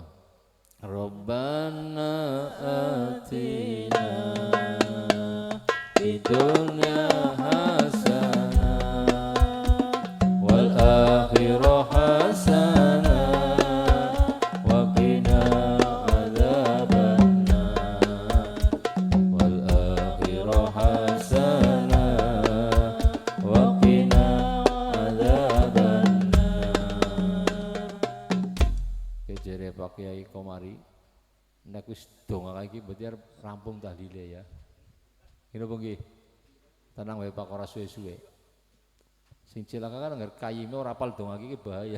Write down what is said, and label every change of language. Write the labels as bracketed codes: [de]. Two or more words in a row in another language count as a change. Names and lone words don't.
[ar] ربنا آتنا في الدنيا حسنة والآخرة حسنة وقنا عذاب النار والآخرة حسنة وقنا عذاب النار. [jv] Kejere Pak Kiai Komari nek wis donga iki berarti rampung tahlile ya. Ngene apa nggih? Tenang wae Pak ora suwe-suwe. Sing cilaka kan ngger kayime ora apal donga iki bahaya.